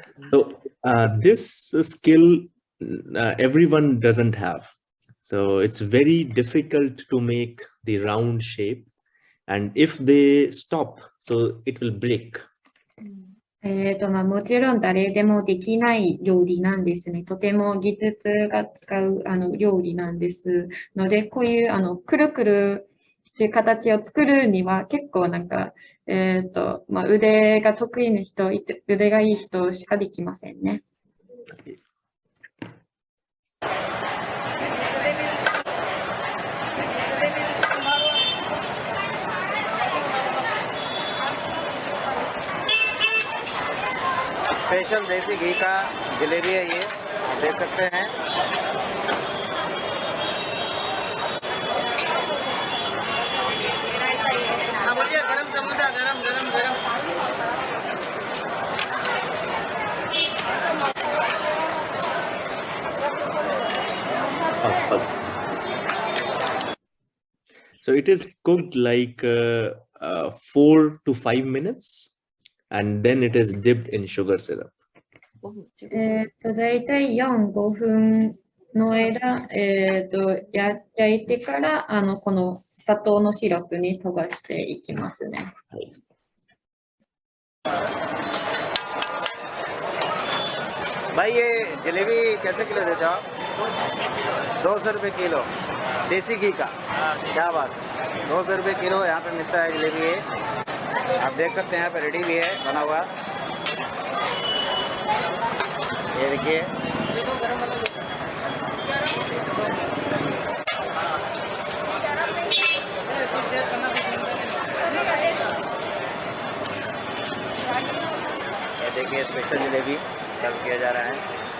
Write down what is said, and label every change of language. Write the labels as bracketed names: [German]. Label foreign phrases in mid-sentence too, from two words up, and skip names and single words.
[English] So this skill everyone doesn't have. So it's very difficult to make the round shape. And if they stop, so it will break. [Japanese] もちろん誰でもできない料理なんですね。とても技術が使う料理なんですので、こういうくるくるっていう形を作るには結構なんか、腕が得意な人、腕がいい人しかできませんね。 [Hindi] स्पेशल देसी घी का जलेबी है ये, आप देख सकते हैं। हाँ बोलिए, गरम समोसा, गरम गरम गरम। [English] So it is cooked like 4 to 5 minutes. And then it is dipped in sugar syrup. [Japanese] だいたい4、5分の間、焼いてから、この砂糖のシロップに溶かしていきますね。 [Hindi] भाई ये जलेबी कैसे किलो देते हो आप? 200 रुपये किलो देसी घी का। क्या बात है, 200 रुपये किलो यहाँ पे मिलता है जलेबी ये। आप देख सकते हैं यहाँ पे रेडी भी है बना हुआ। ये देखिए, ये देखिए स्पेशल जलेबी सर्व किया जा रहा है।